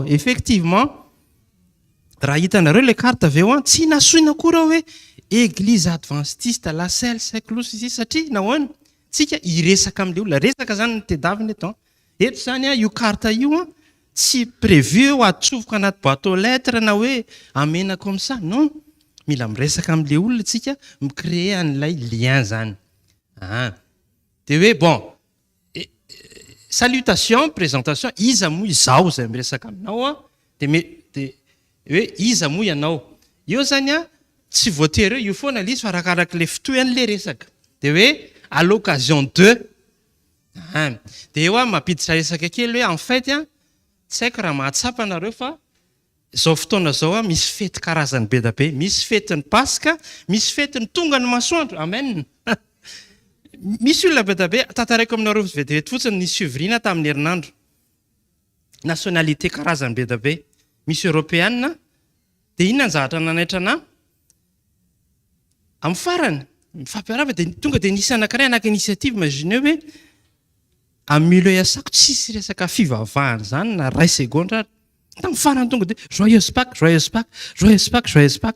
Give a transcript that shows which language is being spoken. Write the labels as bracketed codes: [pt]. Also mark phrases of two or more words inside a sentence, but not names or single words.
[mg] Effectivement raha hitanareo le carte avy eo tsy nasoina koa hoe église adventiste la Selle Saint-Cloud izy satria nahoana tsika iresaka amin'le olona resaka zany ny tedaviny eto. Eto zany io carte io tsy prévu ho atsofoka anaty [fr] boîte aux lettres [mg] na hoe amena [fr] comme ça, non. [mg] Mila miresaka amin'le olona tsika micréer an'ilay lien zany. Dia hoe [fr] bon salutation, [mg] présentation, iza moa izao zay miresaka aminao dia hoe iza moa ianao. Io zany tsy voatery io foana le izy fa arakaraka le fitohan'le resaka. Dia hoe [fr] à l'occasion de [mg] dia eo mampiditra resaka kely hoe [fr] en fait [mg] tsy haiko raha mahatsapa anareo fa zao fotoana zao misy fety karazany be da be. Misy fetin'ny Pasika, misy fetin'ny tonga ny masoandro. Amen. Misy olona be da be tantaraiko aminareo vetivety fotsiny ny suivrina tamin'ny herinandro. Nationalité karazany be da be. Misy européenne dia inona ny zavatra nanaitra ana amin'ny farany mifampiarava dia tonga dia nisy anankiray anaka-initiative imagine hoe amin'ny milieu iasako tsisy resaka fivavahana zany na ray segondra tamin'ny farany tonga dia [fr] joyeuse Pâques, joyeuse Pâques, joyeuse Pâques, joyeuse Pâques.